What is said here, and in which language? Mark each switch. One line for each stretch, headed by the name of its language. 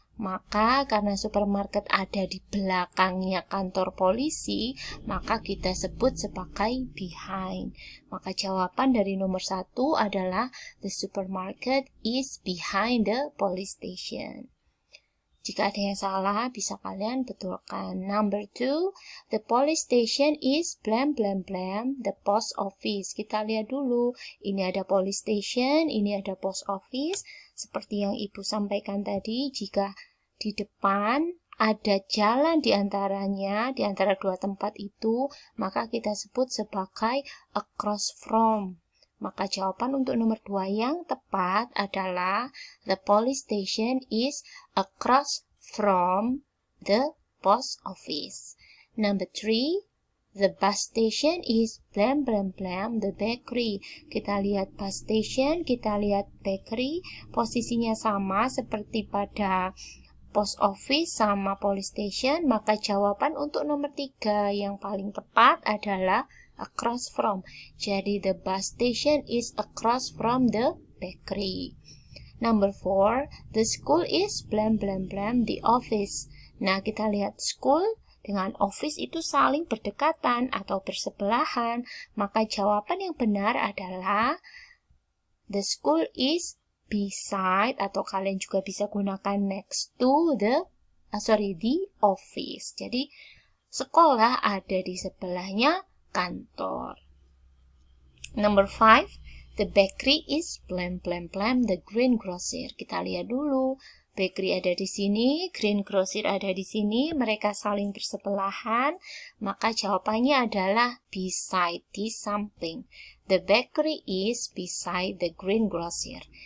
Indonesian: Maka karena supermarket ada di belakangnya kantor polisi, maka kita sebut sebagai behind. Maka jawaban dari nomor 1 adalah
English: the supermarket is behind the police station.
Indonesian: Jika ada yang salah, bisa kalian betulkan.
English: Number 2, the police station is blam blam blam the post office.
Indonesian: Kita lihat dulu, ini ada police station, ini ada post office. Seperti yang Ibu sampaikan tadi, jika di depan ada jalan di antara dua tempat itu, maka kita sebut sebagai across from. Maka jawaban untuk nomor 2 yang tepat adalah
English: the police station is across from the post office. Number 3, the bus station is blam blam blam the bakery.
Indonesian: Kita lihat bus station, kita lihat bakery, posisinya sama seperti pada post office sama police station. Maka jawaban untuk nomor 3 yang paling tepat adalah across from.
English: Jadi the bus station is across from the bakery. Number 4, the school is blam blam blam the office.
Indonesian: Nah, kita lihat school dengan office itu saling berdekatan atau bersebelahan. Maka jawaban yang benar adalah
English: the school is beside,
Indonesian: atau kalian juga bisa gunakan
English: next to the office.
Indonesian: Jadi sekolah ada di sebelahnya kantor.
English: Number 5, the bakery is blam blam blam the green grocer.
Indonesian: Kita lihat dulu, bakery ada di sini, green grocer ada di sini, mereka saling bersebelahan. Maka jawabannya adalah beside, di samping.
English: The bakery is beside the green grocer.